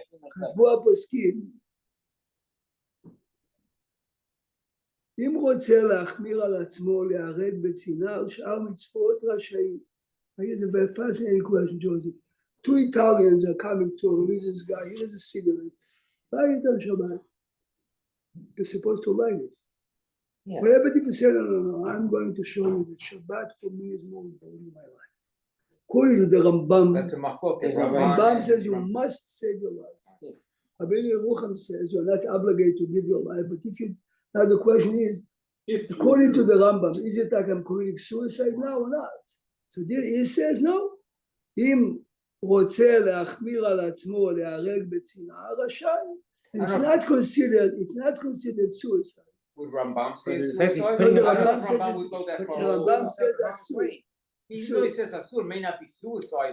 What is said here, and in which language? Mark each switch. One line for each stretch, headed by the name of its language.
Hebrew: כתבו הפוסקים, אם רוצה להחמיר על עצמו, להיהרג בצנעה על שאר מצוות רשאי.
English: Here's a very fascinating question, Joseph. Two Italians are coming to a religious guy. He has a cigarette. Light it on Shabbat. You're supposed to light it. Yeah. Whatever people say, no, I'm going to show you that Shabbat for me is more important in my life. According to the Rambam, That's a machloket. Rambam says you must save your life. Rabbeinu Yerucham says you're not obligated to give your life, but if you, now the question is, according to the Rambam, is it like I'm committing suicide now or not? So he says no.
Hebrew: אם רוצה להחמיר על עצמו, להיהרג בצנעה, רשאי.
English: And it's not considered suicide. Would Rambam say it's But suicide? the Rambam would go that far. The Rambam says asur. Even though he says asur, may not be suicide